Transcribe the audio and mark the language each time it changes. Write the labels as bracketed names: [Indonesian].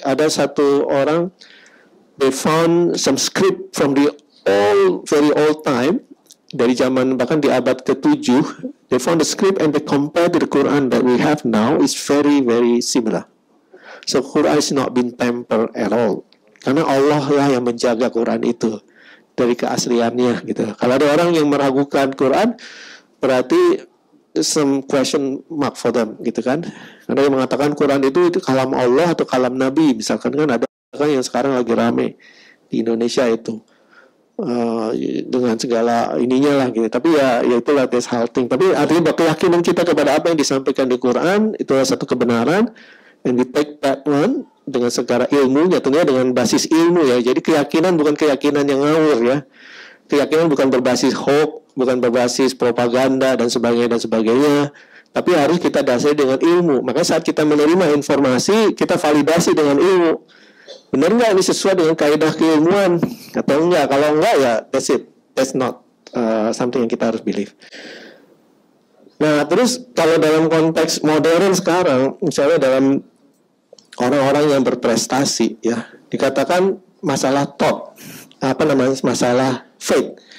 [Indonesian] Ada satu orang, [English] they found some script from the very old time, [Indonesian] dari zaman bahkan di abad ke-7, [English] they found the script and they compared to the Quran that we have now is very very similar. So Quran is not been tampered at all, [Indonesian] karena Allah lah yang menjaga Quran itu dari keasliannya gitu. Kalau ada orang yang meragukan Quran, berarti [English] some question mark for them [Indonesian] gitu kan. Ada yang mengatakan Quran itu kalam Allah atau kalam Nabi, misalkan kan ada kan yang sekarang lagi rame di Indonesia itu dengan segala ininya lah gitu. Tapi ya itulah [English] this whole thing. [Indonesian] Tapi artinya keyakinan kita kepada apa yang disampaikan di Quran itu adalah satu kebenaran, [English] and we take that one [Indonesian] dengan segala ilmunya, tentunya dengan basis ilmu, ya. Jadi keyakinan bukan keyakinan yang ngawur, ya. Keyakinan bukan berbasis hoax, bukan berbasis propaganda dan sebagainya, tapi harus kita dasari dengan ilmu. Maka saat kita menerima informasi, kita validasi dengan ilmu. Benar nggak ini sesuai dengan kaidah keilmuan atau enggak? Kalau enggak, ya [English] that's it. That's not something [Indonesian] yang kita harus believe. Nah, terus kalau dalam konteks modern sekarang, misalnya dalam orang-orang yang berprestasi, ya, dikatakan masalah thought, masalah faith.